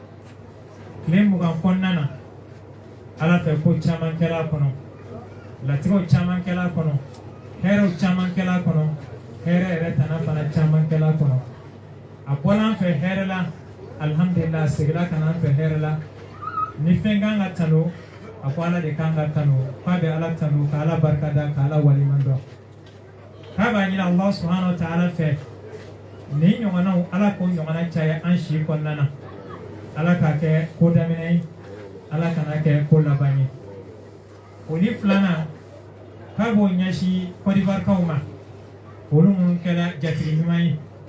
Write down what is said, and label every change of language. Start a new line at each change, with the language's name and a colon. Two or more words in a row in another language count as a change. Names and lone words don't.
Bambara: tile 20 kɔnɔna na Ala fɛ ko caman kɛla kɔnɔ latigɛw caman kɛla kɔnɔ hɛrɛw caman kɛla kɔnɔ hɛrɛ yɛrɛ tana fana caman kɛla kɔnɔ a bɔla an fɛ hɛrɛ la alhamdulillah seginna ka na an fɛ hɛrɛ la ni fɛn kan ka tanu a ko Ala de kan ka tanu k'a bɛ Ala tanu ka Ala barikada ka Ala waliman dɔn k'a b'a ɲini Allah
Arabic: سبحانه وتعالى
Bambara: fɛ ni ɲɔgɔnnaw Ala k'o ɲɔgɔnna caya an si kɔnɔna na Ala k'a kɛ ko daminɛ ye Ala kana kɛ ko laban ye o ni filanan k'a b'o ɲɛsin Côte d'Ivoirekaw ma olu minnu kɛra jatigi ɲuman ye